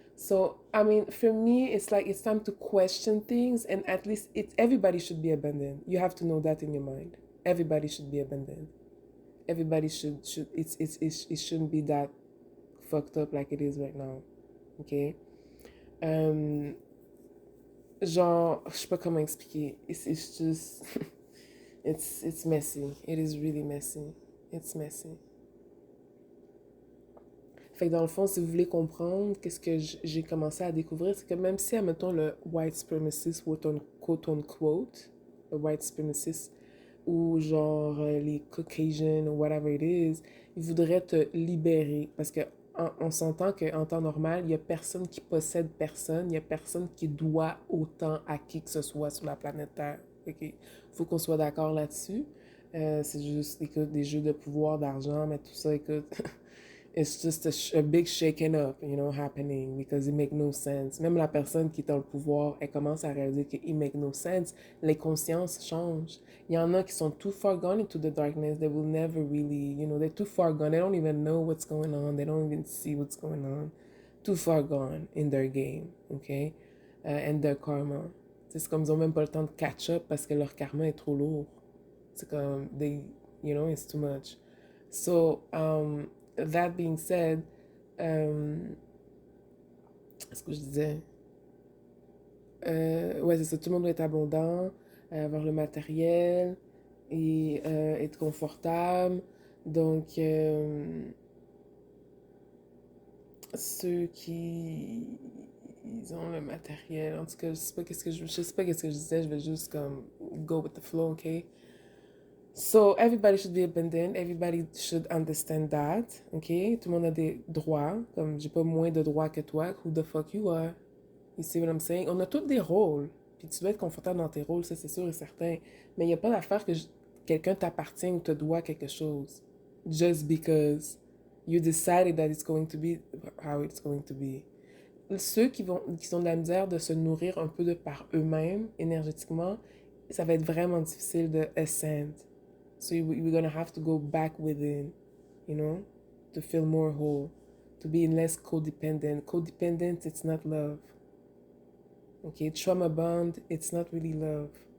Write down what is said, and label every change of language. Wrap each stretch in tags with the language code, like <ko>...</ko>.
<en>So, I mean, for me, it's like it's time to question things, and at least everybody should be abandoned. You have to know that in your mind. Everybody should be abandoned. Everybody should it shouldn't be that fucked up like it is right now. Okay.</en> <fr>Um, genre, je sais pas comment expliquer.</fr> <en>It's just it's messy. It is really messy. It's messy.</en> <fr>Fait que dans le fond, si vous voulez comprendre, qu'est-ce que j'ai commencé à découvrir, c'est que même si, admettons, le white supremacist, quote unquote, le white supremacist, ou genre les Caucasians,</fr> <en>ou whatever it is,</en> <fr>ils voudraient te libérer. Parce que on s'entend qu'en temps normal, il n'y a personne qui possède personne, il n'y a personne qui doit autant à qui que ce soit sur la planète Terre. Il faut qu'on soit d'accord là-dessus. C'est juste, écoute, des jeux de pouvoir, d'argent, mais tout ça, écoute,</fr> <en>it's just a big shaking up, happening because it make no sense.</en> <fr>Même la personne qui est dans le pouvoir, elle commence à réaliser que</fr> <en>it make no sense.</en> <fr>Les consciences changent. Il y en a qui sont</fr> <en>too far gone into the darkness. They will never really, they're too far gone. They don't even know what's going on. They don't even see what's going on. Too far gone in their game, okay? And their karma.</en> <fr>C'est comme ils n'ont même pas le temps de</fr> <en>catch up</en> <fr>parce que leur karma est trop lourd. C'est comme,</fr> <en>it's too much. So, that being said,</en> <fr>ce que je disais, ouais, c'est ça, tout le monde doit être abondant, avoir le matériel et être confortable. Donc, ceux qui ils ont le matériel, en tout cas, je sais pas qu'est-ce que je disais, je vais juste comme</fr> <en>go with the flow, okay? So, everybody should be abundant. Everybody should understand that. OK?</en> <fr>Tout le monde a des droits. Comme j'ai pas moins de droits que toi.</fr> <en>Who the fuck you are? You see what I'm saying?</en> <fr>On a tous des rôles. Puis tu dois être confortable dans tes rôles, ça c'est sûr et certain. Mais il n'y a pas d'affaire que quelqu'un t'appartient ou te doit quelque chose.</fr> <en>Just because you decided that it's going to be how it's going to be.</en> <fr>Ceux qui ont de la misère de se nourrir un peu de par eux-mêmes, énergétiquement, ça va être vraiment difficile de ascend.</fr> <en>So we're gonna have to go back within, to feel more whole, to be less codependent. Codependent, it's not love. Okay, trauma bond, it's not really love.</en>